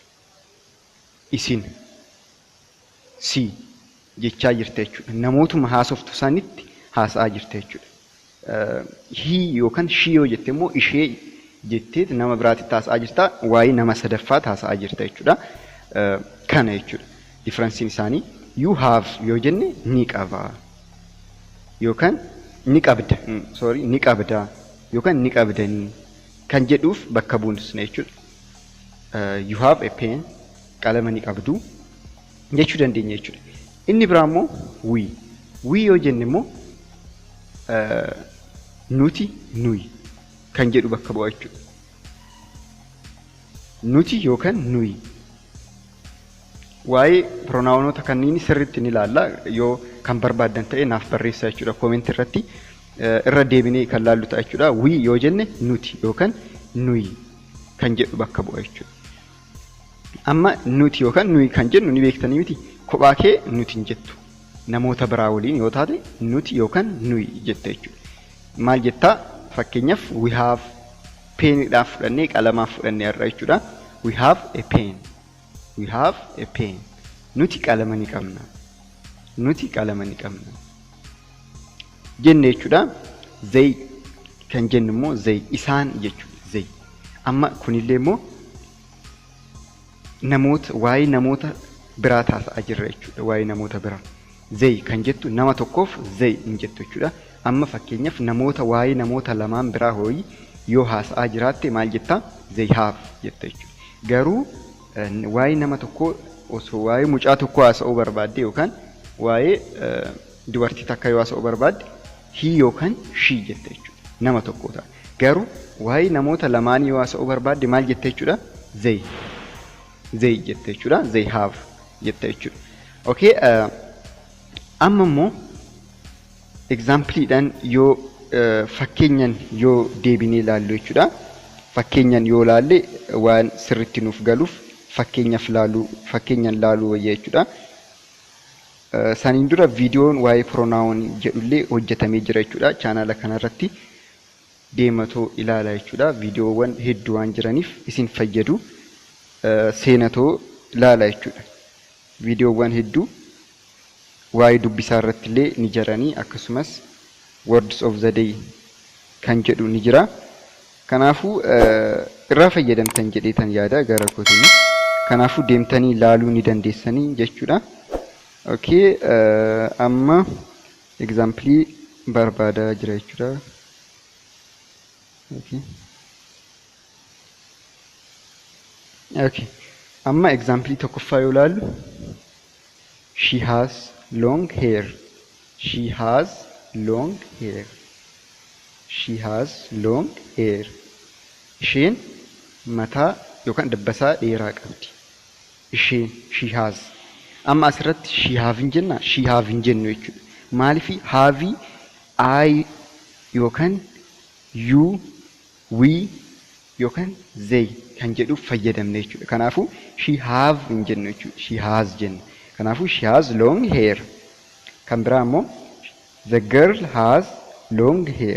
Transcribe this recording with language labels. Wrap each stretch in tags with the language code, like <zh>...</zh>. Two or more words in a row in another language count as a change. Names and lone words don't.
<om>Isin si jechaa jirta jechuudha. Namootuma haasoftu sanitti haasa'aa jirta jechuudha. He yookaan she yoo jette immoo ishee jettee nama biraatti haasa'aa jirta. Waa'ee nama sadaffaatti haasa'aa jirta jechuudha. Kana jechuudha. Differensiin isaanii</om> <en>you have</en> <om>yoo jenne ni qaba yookaan ni qabda, ni qabda yookaan ni qabdanii kan jedhuuf bakka buusna jechuudha.</om> <en>You have a pen,</en> <om>qalama ni qabdu jechuu dandeenya jechuudha. Inni biraa immoo we yoo jenne immoo nuti, nuyi kan jedhu bakka bu'a jechuudha. Nuti yookaan nuyi. Waa'ee pronaawunoota kanneen sirriitti ni ilaalla. Yoo kan barbaadan ta'e naaf barreessaa jechuudha. Koomentii irratti irra deebinee kan laallu ta'a jechuudha. We yoo jenne nuti yookaan nuyi kan jedhu bakka bu'a jechuudha. Amma nuti yookaan nuyi kan jennu ni beektanii miti. Kophaa kee nuti hin jettu. Namoota biraa waliin yoo taate nuti yookaan nuyi jetta jechuudha. Maal jettaa? Fakkeenyaaf</om> <en>we have</en> <om>peeniidhaaf fudhannee qalamaaf fudhannee har'a jechuudha.</om> <en>We have a pen. We have a pen.</en> <om>Nuti qalama ni qabna. Nuti qalama ni qabna. Jenne jechuudha. They kan jennu immoo they isaan jechuudha. They. Amma kunillee immoo namoota waa'ee namoota biraa taasisaa jirra jechuudha. Waa'ee namoota biraa. They kan jettu nama tokkoof they hin jettu jechuudha. Amma fakkeenyaaf namoota waa'ee namoota lamaan biraa hooyi yoo haasa'aa jiraatte maal jettaa? They have jetta jechuudha. Garuu waa'ee nama tokkoo osoo waa'ee mucaa tokkoo haasa'uu barbaadde yookaan waa'ee dubartii takka yoo haasa'uu barbaadde he yookaan she jette jechuudha. Nama tokkoo ta'a. Garuu waa'ee namoota lamaanii yoo haasa'uu barbaadde maal jette jechuudha? They. They jette jechuudha.</om> <en>They have</en> <om>jette jechuudha. Okay. Amma immoo exampleedhaan yoo fakkeenyan yoo deebinee ilaallu jechuudha. Fakkeenyan yoo ilaalle waan sirriitti nuuf galuuf fakkeenyan laaluu wayya jechuudha. Saniin dura viidiyoon waa'ee pronaawun jedhullee hojjetamee jira jechuudha. Chaanaala kanarratti deematoo ilaala jechuudha. Viidiyoowwan hedduu waan jiraniif isin fayyadu seenatoo ilaala jechuudha. Viidiyoowwan hedduu waa'ee dubbisaa irratti illee ni jiranii akkasumas</om> <en>words of the day</en> <om>kan jedhu ni jira. Kanaafuu irraa fayyadamtan jedheetan yaada gara kootiin. Kanaafuu deemtanii ilaaluu ni dandeessanii jechuudha. Okay, amma example barbaadaa jira jechuudha. Okay. Okay. Amma example tokkoffaa yoo ilaallu</om> <en>she has long hair. She has long hair. She has long hair.</en> <om>Isheen mataa yookaan dabbasaa dheeraa qabdi. Isheen</om> <en>she has.</en> <om>Amma asirratti</om> <en>she have</en> <om>hin jenna,</om> <en>she have</en> <om>hin jennu jechuudha. Maaliif</om> <en>have I</en> <om>yookaan you, we yookaan they kan jedhu fayyadamne jechuudha. Kanaafuu</om> <en>she have</en> <om>hin jennu jechuudha.</om> <en>She has</en> <om>jenna. Kanaafuu</om> <en>she has long hair.</en> <om>Kan biraa immoo</om> <en>the girl has long hair.</en>